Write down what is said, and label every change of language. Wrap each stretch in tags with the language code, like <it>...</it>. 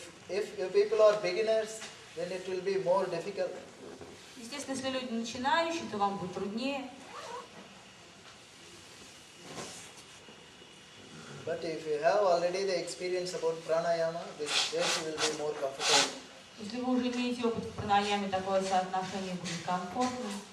<en>If your people are beginners, then it will be more difficult.</en> <ru>Естественно, если люди начинающие, то вам будет труднее.</ru> <en>But if you have already the experience about pranayama, then you will be more comfortable.</en> <ru>Если вы уже имеете опыт в пранаяме, такое соотношение будет комфортным.</ru>